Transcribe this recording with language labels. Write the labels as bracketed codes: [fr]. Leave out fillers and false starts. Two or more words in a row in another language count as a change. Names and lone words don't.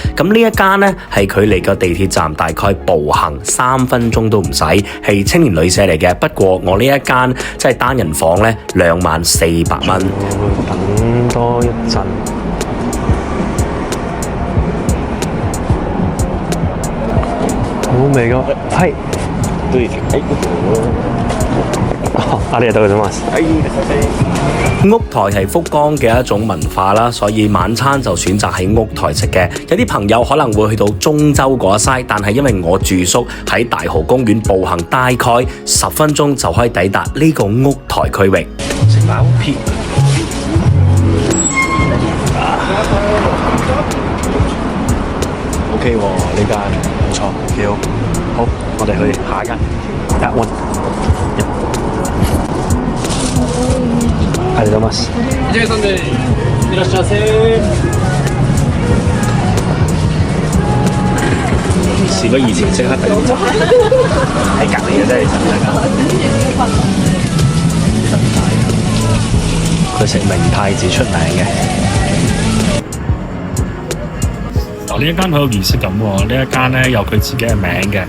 [yue] 咁呢一間咧係距離個地鐵站大概步行3分鐘都唔使，係青年旅社嚟嘅。不過我呢一間即係單人房咧2400蚊。等多一陣。好味㗎，係。對， [ja] ありがとうございます。 [yue] 屋台係福岡嘅一種文化啦，所以晚餐就選擇喺屋台食嘅。有啲朋友可能會去到中洲嗰一嘥，但係因為我住宿喺大蠔公園，步行大概10分鐘就可以抵達呢個屋台區域。食埋屋片。OK 喎，呢間唔錯，幾好。好，我哋去下一間。 [en] That one。 [ja] ありがとうございます。1名さんでいらっしゃいませ。 [yue] 事不宜遲，即刻第二集喺隔離嘅啫，其實大家。佢食明太子出名嘅。呢一間好有儀式感喎，呢一間咧有佢自己嘅名嘅。